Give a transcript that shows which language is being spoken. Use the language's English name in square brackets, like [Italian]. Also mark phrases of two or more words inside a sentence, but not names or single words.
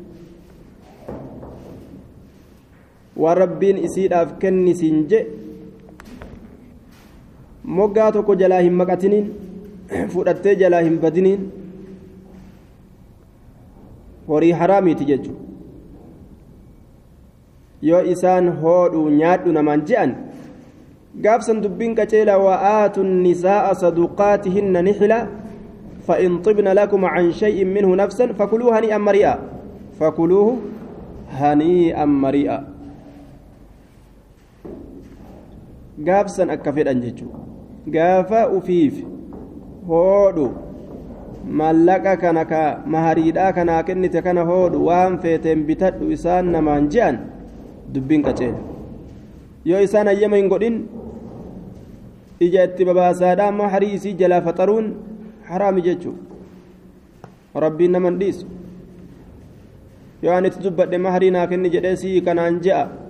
[Oromo] waan rabbiin isiidhaaf kennisiin je moggaa tokko jalaa hin maqatiniin fudhattee jalaa hin badiniin horii haraamiiti jechu yoo isaan hoodhu nyaadhu namaan je'an gaafsan dubbiin qaceela [Arabic] وآتوا النساء صدقاتهن نحلة فإن طبن لكم عن شيء منه نفسا فكلوه هنيئا مريئا فكلوه هنيئا مريئا [Oromo] gaafsan akka fedhan jechuudha gaafa ufiif hoodhu mallaqa kana ka mahariidhaa kanaa kennite kana hoodhu waan feeteen bitadhu isaan namaan je'an dubbiin qaceela yoo isaan hayyama hin godhin ija itti babaasaadhaa maharii isii jalaa faxaruun haraami jechuudha rabbiin naman dhiisu yoo ani itti dubbadhe maharii naa kenni jedhee sii kanaan je'a